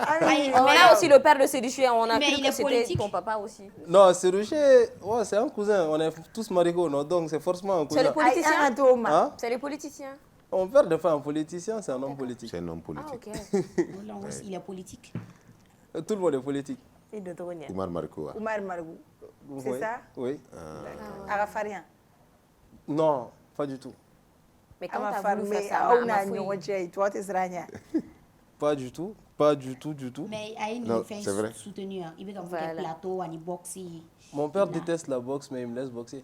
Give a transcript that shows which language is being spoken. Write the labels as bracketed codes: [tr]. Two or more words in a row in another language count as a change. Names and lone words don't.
[fr] On a aussi le père de Séduché, on a cru que c'était ton papa aussi. Non, Séduché, ouais, c'est un cousin, on est tous Marigot, non? Donc c'est forcément un cousin. C'est le politicien? Hein? C'est le politicien. Mon père n'est pas un politicien, c'est un homme politique. C'est un homme politique. Ah, ok. Il est politique. Tout le monde est politique. Oumar Mariko. Oumar Mariko. C'est ça? Oui. Arafarien? Non, pas du tout. Mais comment t'as voulu faire ça? Pas du tout, pas du tout, du tout. Mais il fait soutenu. Il veut faire des plateaux, il boxe. Mon père déteste la boxe, mais il me laisse boxer.